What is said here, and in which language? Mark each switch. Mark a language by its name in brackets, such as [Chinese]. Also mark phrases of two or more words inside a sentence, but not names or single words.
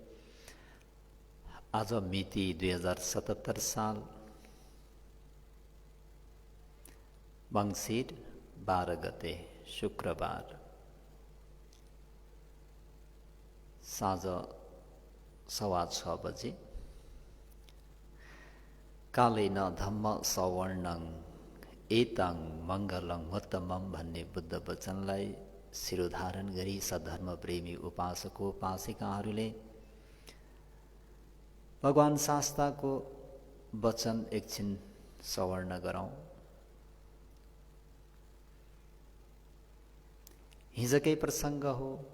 [Nepali] आज मिति 2077 साल मङ्सिर 12 गते शुक्रबार साँझ 6:15 बजे [Pali] कालेन धम्म सवर्णं एतं मङ्गलं उत्तमं [Nepali] भन्ने बुद्ध वचनलाई शिरोधारण गरी सधर्म प्रेमी उपासको उपासिकाहरूले भगवान शास्ताको वचन एकछिन सवर्ण गरौँ। हिजकै प्रसङ्ग हो।